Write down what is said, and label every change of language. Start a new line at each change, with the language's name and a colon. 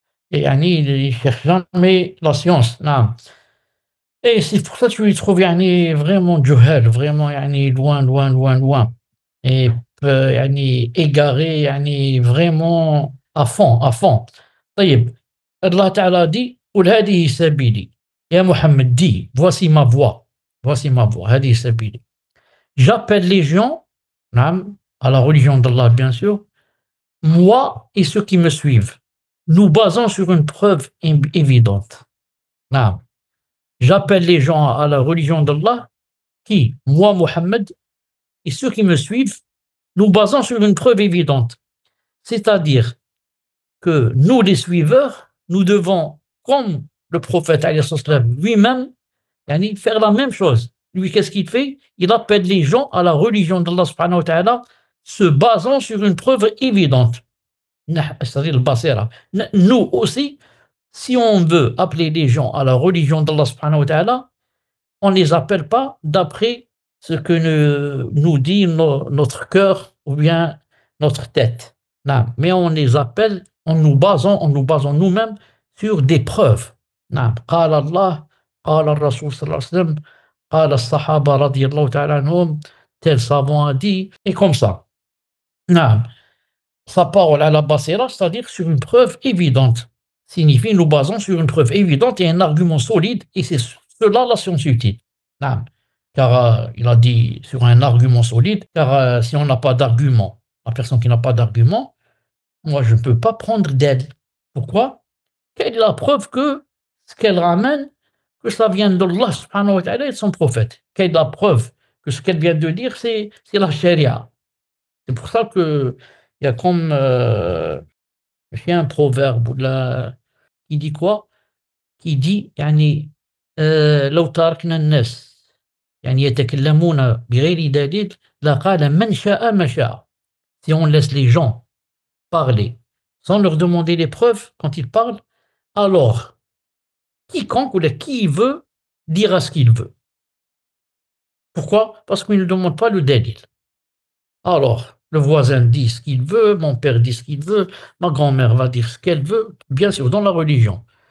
French: Et il cherche jamais la science. Non. Et c'est pour ça que tu les trouves vraiment juhal, vraiment loin. Et égaré, vraiment à fond.
Arabic: طيب, Allah Ta'ala
French: dit
Arabic: قل هذه سبيلي.
French: Ya Mohammed dit, voici ma voie,
Arabic: هذه سبيلي.
French: J'appelle les gens à la religion d'Allah, bien sûr, moi et ceux qui me suivent, nous basons sur une preuve évidente. J'appelle les gens à la religion d'Allah qui, moi, Mohammed, et ceux qui me suivent, nous basons sur une preuve évidente. C'est-à-dire que nous, les suiveurs, nous devons, comme le prophète lui-même, faire la même chose. Lui, qu'est-ce qu'il fait? Il appelle les gens à la religion d'Allah
Arabic: subhanahu wa ta'ala,
French: se basant sur une preuve évidente. C'est-à-dire le basira. Nous aussi, si on veut appeler les gens à la religion d'Allah
Arabic: subhanahu wa ta'ala,
French: on ne les appelle pas d'après ce que nous dit notre cœur ou bien notre tête. Non. Mais on les appelle en nous basant nous-mêmes sur des preuves.
Arabic: قال الله قال الرسول صلى الله عليه وسلم قال الصحابة رضي الله تعالى عنهم,
French: tel savant a dit, et comme ça. Non. Sa parole à la basira, c'est-à-dire sur une preuve évidente, signifie nous basons sur une preuve évidente et un argument solide, et c'est cela la science utile. Non. Car il a dit sur un argument solide, car si on n'a pas d'argument, la personne qui n'a pas d'argument, moi je ne peux pas prendre d'elle. Pourquoi? Quelle est la preuve que ce qu'elle ramène, que ça vient d'Allah
Arabic: subhanahu wa ta'ala
French: et de son prophète? Quelle est la preuve que ce qu'elle vient de dire, c'est la charia? C'est pour ça que il y a comme un proverbe là, qui dit quoi? Qui dit
Arabic: لو تركنا الناس يتكلمون بغير دليل لقال من شاء ما شاء.
French: Si on laisse les gens parler sans leur demander les preuves quand ils parlent, alors quiconque ou qui veut dira ce qu'il veut. Pourquoi? Parce qu'il ne demande pas le dalil. Alors, le voisin dit ce qu'il veut, mon père dit ce qu'il veut, ma grand-mère va dire ce qu'elle veut, bien sûr, dans la religion.